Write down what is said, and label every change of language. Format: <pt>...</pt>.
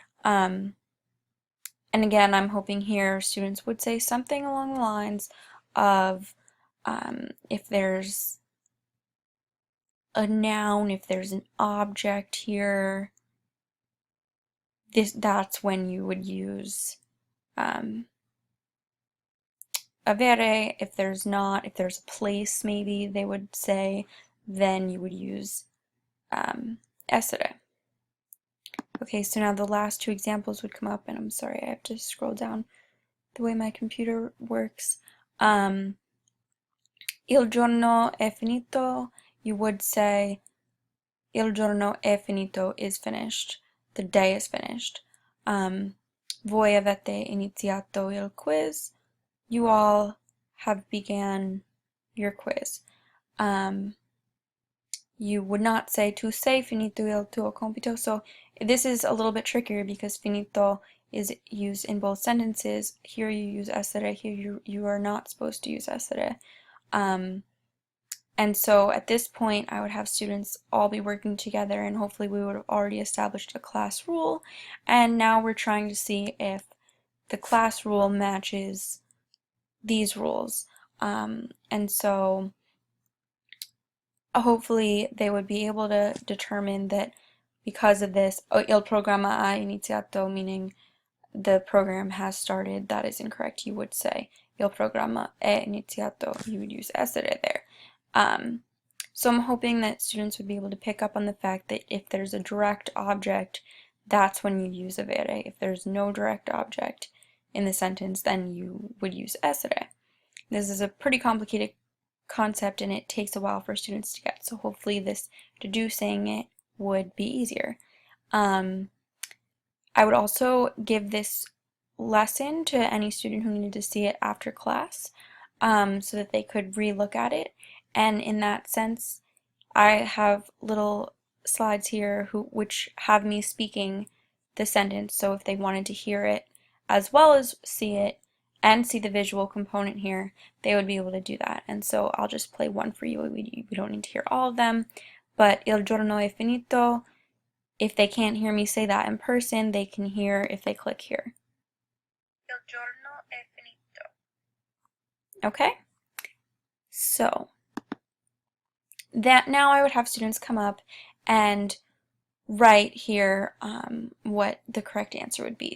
<en>And again, I'm hoping here students would say something along the lines of if there's a noun, if there's an object here, that's when you would use avere. If there's not, if there's a place maybe they would say, then you would use essere. Okay, so now the last two examples would come up, and I'm sorry, I have to scroll down the way my computer works.</en> <it>Il giorno è finito,</it> <en>you would say</en> <it>il giorno è finito</it> <en>is finished, the day is finished.</en> <it>Voi avete iniziato il quiz,</it> <en>you all have began your quiz. You would not say</en> <it>tu sei finito il tuo compito,</it> <en>so this is a little bit trickier because finito is used in both sentences. Here you use essere, here you are not supposed to use essere. And so at this point I would have students all be working together, and hopefully we would have already established a class rule, and now we're trying to see if the class rule matches these rules. And so hopefully they would be able to determine that because of this,</en> <it>il programma ha iniziato,</it> <en>meaning the program has started, that is incorrect. You would say</en> <it>il programma è iniziato,</it> <en>you would use essere there. So I'm hoping that students would be able to pick up on the fact that if there's a direct object, that's when you use avere. If there's no direct object in the sentence, then you would use essere. This is a pretty complicated concept and it takes a while for students to get, so hopefully this deducing it would be easier. I would also give this lesson to any student who needed to see it after class, so that they could re-look at it. And in that sense, I have little slides here which have me speaking the sentence, so if they wanted to hear it as well as see it and see the visual component here, they would be able to do that. And so I'll just play one for you. We don't need to hear all of them, but</en> <it>il giorno è finito.</it> <en>If they can't hear me say that in person, they can hear if they click here.</en> <it>Il giorno è finito. Okay?</it> <en>So that now I would have students come up and write here what the correct answer would be.</en>